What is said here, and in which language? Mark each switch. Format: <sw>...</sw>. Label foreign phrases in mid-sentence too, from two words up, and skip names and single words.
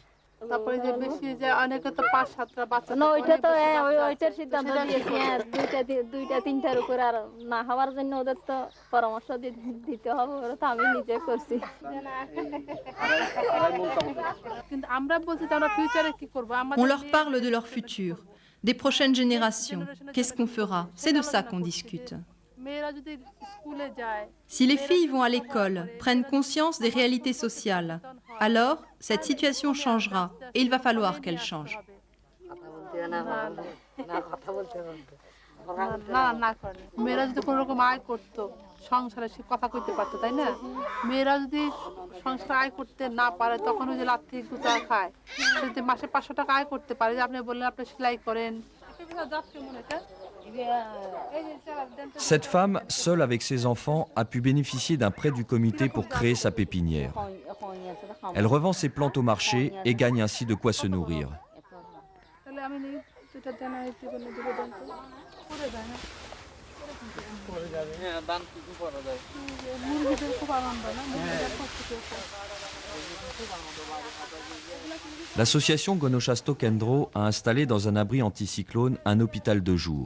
<bn>তারপরে যে বেশি যে অনেকে তো 5-7টা বাচ্চা না ওইটা তো ওইটার সিদ্ধান্ত দিয়েছি দুইটা তিনটার উপর আর না হওয়ার জন্য ওদের তো পরামর্শ দিতে হবে ওরা তো আমি নিজে করছি কিন্তু আমরা বলছি যে আমরা ফিউচারে কি করব</bn> <fr>On leur parle de leur futur, des prochaines générations. Qu'est-ce qu'on fera? C'est de ça qu'on discute.</fr> <bn>মেয়েরা যদি স্কুলে যায়</bn> <fr>Si les filles vont à l'école, prennent conscience des réalités sociales, alors cette situation changera et il va falloir qu'elle change.</fr> <bn>না না করে মেয়েরা যদি কোনো রকম আয় করতো সংসারে সে কথা কইতে পারতো তাই না মেয়েরা যদি সংসারে আয় করতে না পারে তখন ওই যে লাথি গুতা খায় যদি মাসে 500 টাকা আয় করতে পারে যে আপনি বললেন আপনি সেলাই করেন</bn> <fr>Cette femme, seule avec ses enfants, a pu bénéficier d'un prêt du comité pour créer sa pépinière. Elle revend ses plantes au marché et gagne ainsi de quoi se nourrir. L'association Gonochasto Kendro a installé dans un abri anticyclone un hôpital de jour.</fr>